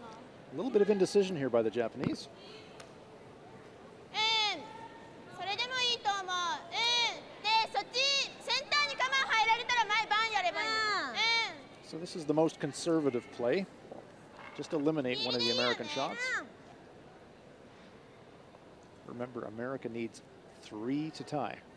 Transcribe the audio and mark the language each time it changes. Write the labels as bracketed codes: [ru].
[en] a little bit of indecision here by the Japanese. [ja] それでもいいと思うでそっちセンターに構え入られたら前バンやればいい [en] So this is the most conservative play. Just eliminate one of the American shots. Remember, America needs 3 to tie.